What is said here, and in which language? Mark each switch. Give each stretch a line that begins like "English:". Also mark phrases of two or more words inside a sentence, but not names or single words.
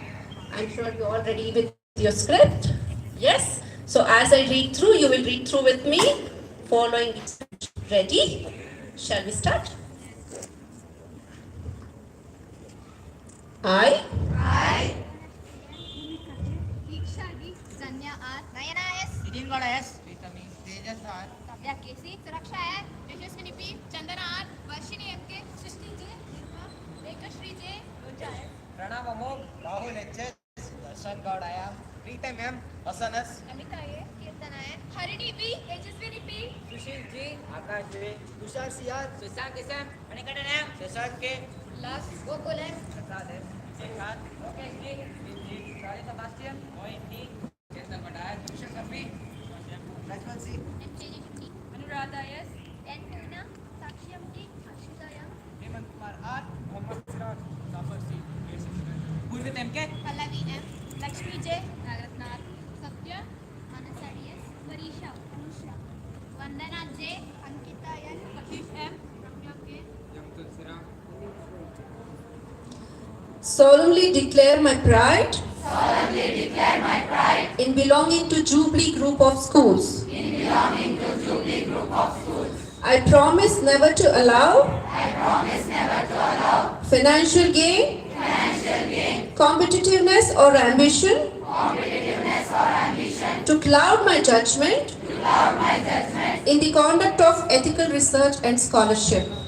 English: I'm sure you're all ready with your script. Yes? So as I read through, you will read through with me, following it. Ready? Shall we start? I. Diksha D. Sanya R. Nayana S. Nitin Gowda S. Pritami Tejas R. Kavya KC. Suraksha R. Yashaswini P. Chandana R. Varshini FK. Srishti J. Rekashri J. Roja S. Pranav Amog Rahul HS Darshan Gowda M. Pritam M. Hasan S. Amita A. Kirtana N. Harini B. Yashaswini P. Sushil G. Akash J. Tushar CR. Sushant SM. Manikatan M. Shashank K. Las. Gokul S. Prasad M. Shekhat. Lokesh G. Vinji. Charlie Sebastian. Moin D. Chetan Badayat. Vishal Sarvi. Rajwan C. MJG50. Anuradha S. N. Tuna. Sakshi MT. Ashita M. Hemant Kumar R. Mohammad Siraj. Zafar C. Purvit MK. Pallavi M. Lakshmi J. Nagratna R. Satya. Anasa DS. Marisha. Anusha. Vandana J. Ankita N. Kashish M. Ramya K. Solemnly declare my pride. in belonging to Jubilee Group of Schools. I promise never to allow financial gain, competitiveness or ambition to cloud my judgment in the conduct of ethical research and scholarship.